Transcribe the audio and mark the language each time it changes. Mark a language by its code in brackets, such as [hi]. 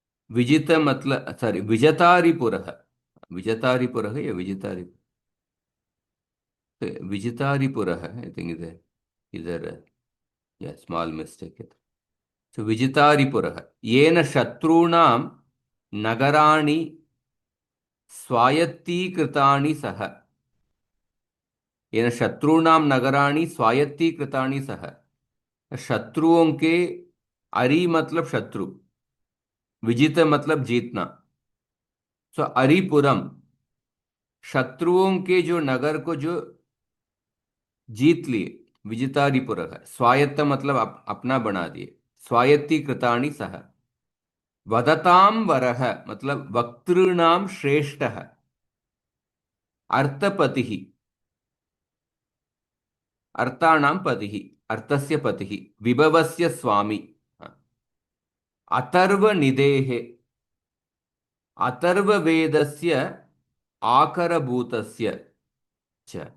[hi] विजित मतलब [en] sorry [hi] विजतारिपुरः। विजतारिपुरः या विजितारि, विजितारिपुरः [en] I think [hi] इधर, इधर या [en] Small mistake. [sa] सो विजितारिपुरः येन शत्रूणां नगराणि स्वायत्तीकृतानि सः। येन शत्रूणां नगराणि स्वायत्तीकृतानि सः। [hi] शत्रुओं के, अरि मतलब शत्रु, विजित मतलब जीतना। सो अरिपुरम, शत्रुओं के जो नगर को जो जीत लिए, विजितारिपुर है। स्वायत्त मतलब अपना बना दिए, [sa] स्वायत्तीकृतानि सह। वदताम वरः मतलब वक्तृणाम श्रेष्ठः। अर्थपतिः, अर्थाणां पतिः, अर्थस्य पतिः, विभवस्य स्वामी। अथर्वनिदेः, अथर्ववेदस्य आकरभूतस्य च।